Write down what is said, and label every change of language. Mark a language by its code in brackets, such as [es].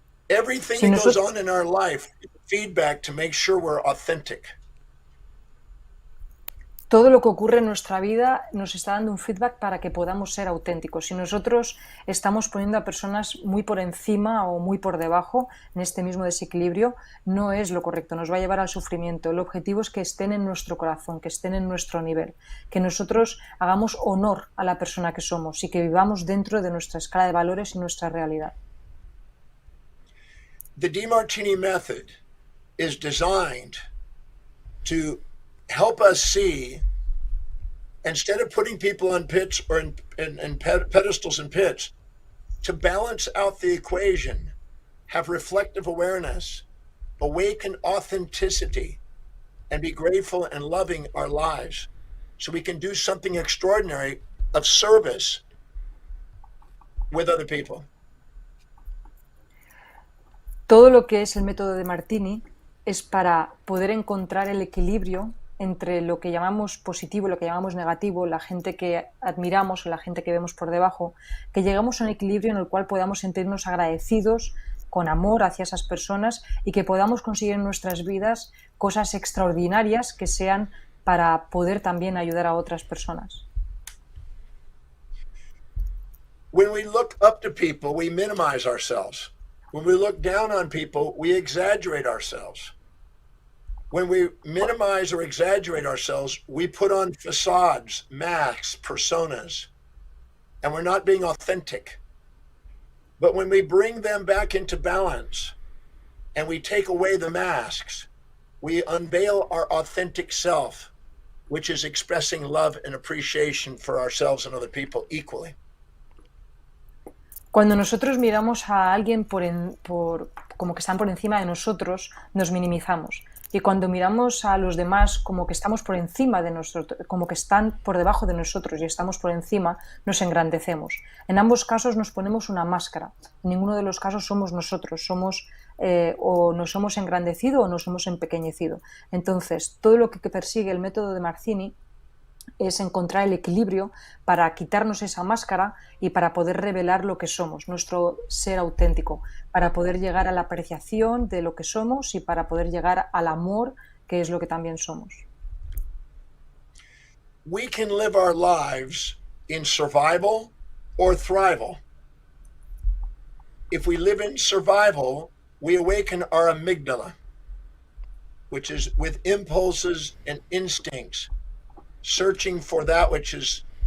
[en] Everything that goes on in our life is feedback to make sure we're authentic. [es] Todo lo que ocurre en nuestra vida nos está dando un feedback para que podamos ser auténticos. Si nosotros estamos poniendo a personas muy por encima o muy por debajo en este mismo desequilibrio, no es lo correcto, nos va a llevar al sufrimiento. El objetivo es que estén en nuestro corazón, que estén en nuestro nivel, que nosotros hagamos honor a la persona que somos y que vivamos dentro de nuestra escala de valores y nuestra realidad. [en] The Demartini method is designed to help us see, instead of putting people on pits or in pedestals and pits, to balance out the equation, have reflective awareness, awaken authenticity, and be grateful and loving our lives so we can do something extraordinary of service with other people. [es] Todo lo que es el método de Demartini es para poder encontrar el equilibrio entre lo que llamamos positivo y lo que llamamos negativo, la gente que admiramos o la gente que vemos por debajo, que llegamos a un equilibrio en el cual podamos sentirnos agradecidos, con amor hacia esas personas y que podamos conseguir en nuestras vidas cosas extraordinarias que sean para poder también ayudar a otras personas. [en] When we look up to people, we minimize ourselves. When we look down on people, we exaggerate ourselves. When we minimize or exaggerate ourselves, we put on facades, masks, personas, and we're not being authentic. But when we bring them back into balance and we take away the masks, we unveil our authentic self, which is expressing love and appreciation for ourselves and other people equally. [es] Cuando nosotros miramos a alguien como que están por encima de nosotros, nos minimizamos. Y cuando miramos a los demás como que estamos por encima de nosotros, como que están por debajo de nosotros y estamos por encima, nos engrandecemos. En ambos casos nos ponemos una máscara. En ninguno de los casos somos nosotros, o nos hemos engrandecido o nos hemos empequeñecido. Entonces, todo lo que persigue el método de Demartini es encontrar el equilibrio para quitarnos esa máscara y para poder revelar lo que somos, nuestro ser auténtico, para poder llegar a la apreciación de lo que somos y para poder llegar al amor, que es lo que también somos. [en] We can live our lives in survival or thrival. If we live in survival, we awaken our amygdala, which is with impulses and instincts, searching for that which is